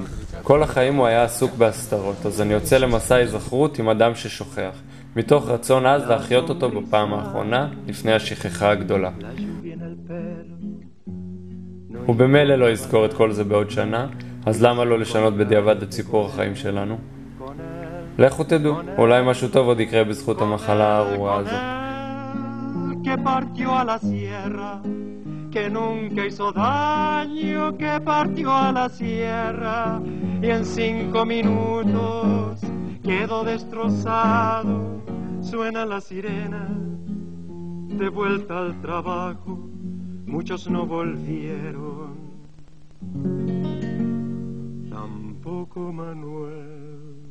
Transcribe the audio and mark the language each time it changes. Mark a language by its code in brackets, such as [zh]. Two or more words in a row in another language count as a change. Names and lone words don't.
[he] כל החיים הוא היה עסוק בהסתרות, אז אני יוצא למסע היזכרות עם אדם ששוכח, מתוך רצון אז להחיות אותו בפעם האחרונה לפני השכחה הגדולה. הוא במילא לא יזכור את כל זה בעוד שנה, אז למה לא לשנות בדיעבד את סיפור החיים שלנו? לכו תדעו, אולי משהו טוב עוד יקרה בזכות המחלה הארורה הזו. [es] Que nunca hizo daño, que partió a la sierra y en 5 minutos quedó destrozado. Suena la sirena de vuelta al trabajo, muchos no volvieron, tampoco Manuel.